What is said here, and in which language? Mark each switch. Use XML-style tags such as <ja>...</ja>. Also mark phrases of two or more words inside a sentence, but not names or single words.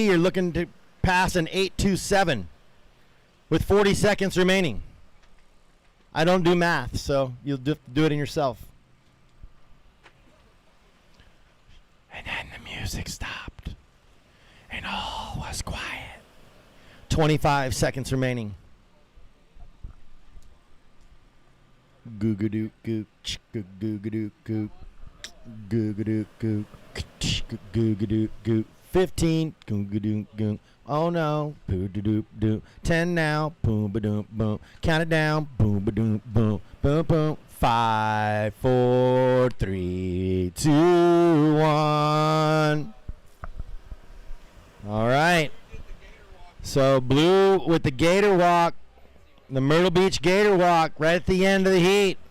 <en>You're looking to pass an 8.27 with 40 seconds remaining. I don't do math, so you'll do it in yourself. And then the music stopped. And all was quiet. 25 seconds remaining. Goo-ga-doo gook, goo-ga-doo gook, goo-ga-doo gook, goo-ga-doo gook. 15, goo-ga-doo gook. Oh no, poo-doo-doo-doo. 10 now, boom-ba-doom-boom. Count it down, boom-ba-doom-boom, boom-boom. 5, 4, 3, 2, 1. All right. So blue with the Gator Walk, the Myrtle Beach Gator Walk, right at the end of the heat.</en>